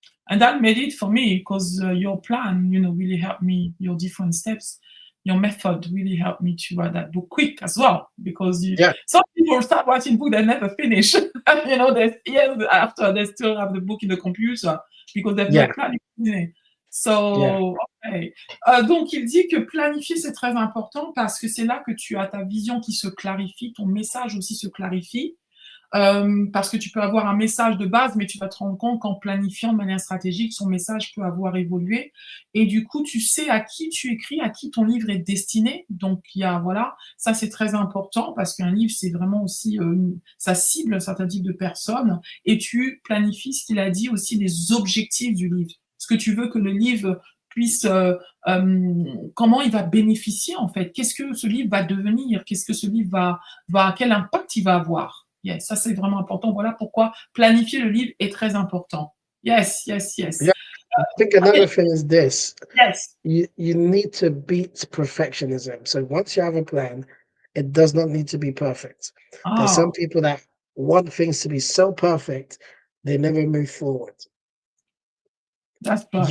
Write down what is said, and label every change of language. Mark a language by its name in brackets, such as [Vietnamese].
[English] And that made it for me because your plan, really helped me, your different steps, your method really helped me to write that book quick as well. Because Yeah, some people start writing book they never finish. There's years after they still have the book in the computer because they've yeah, not planned it. yeah. So, okay. [French] Donc, il dit que planifier, c'est très important parce que c'est là que tu as ta vision qui se clarifie, ton message aussi se clarifie. Parce que tu peux avoir un message de base, mais tu vas te rendre compte qu'en planifiant de manière stratégique, son message peut avoir évolué. Et du coup, tu sais à qui tu écris, à qui ton livre est destiné. Donc, voilà, ça c'est très important parce qu'un livre, c'est vraiment aussi, ça cible un certain type de personnes et tu planifies ce qu'il a dit aussi des objectifs du livre. Ce que tu veux que le livre puisse, comment il va bénéficier en fait. Qu'est-ce que ce livre va devenir? Qu'est-ce que ce livre quel impact il va avoir? Yes, ça c'est vraiment important. Voilà pourquoi planifier le livre est très important. [English] Yes, yes, yes. Yeah. I think Okay, another thing is this. yes. You need to beat perfectionism. So once you have a plan, it does not need to be perfect. There's some Oh, people that want things to be so perfect, they never move forward. that's right.